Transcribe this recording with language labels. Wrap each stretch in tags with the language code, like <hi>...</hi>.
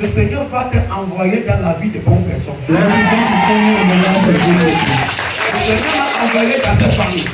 <fr>le Seigneur va t'envoyer dans la vie de bonnes personnes.</fr> <en>the Lord is going to send you in the life of good people.</en> <fr>Le Seigneur m'a envoyé dans cette famille.</fr>